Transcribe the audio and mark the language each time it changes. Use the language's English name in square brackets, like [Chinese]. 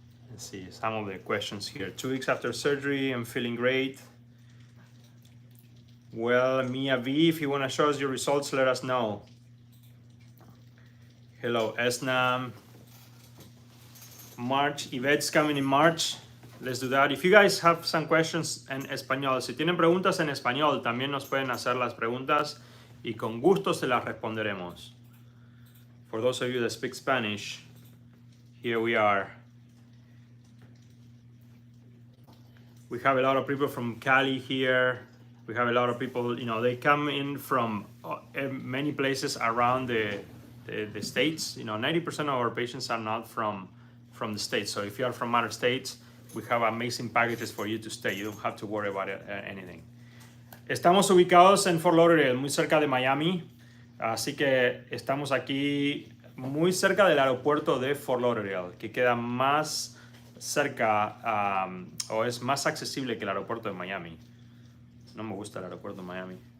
[English] Let's see some of the questions here. 2 weeks after surgery, I'm feeling great. Well, Mia V, if you want to show us your results, let us know. Hello, Esnam. March, Yvette's coming in March. Let's do that. If you guys have some questions [Spanish] en español, si tienen preguntas en español, también nos pueden hacer las preguntas y con gusto se las responderemos. [English] For those of you that speak Spanish, here we are. We have a lot of people from Cali here. We have a lot of people, you know, they come in from many places around the states. You know, 90% of our patients are not from the states. So if you are from other states, we have amazing packages for you to stay. You don't have to worry about anything. [Spanish] Estamos ubicados en Fort Lauderdale, muy cerca de Miami. Así que estamos aquí muy cerca del aeropuerto de Fort Lauderdale, que queda más cerca o es más accesible que el aeropuerto de Miami. No me gusta el aeropuerto de Miami.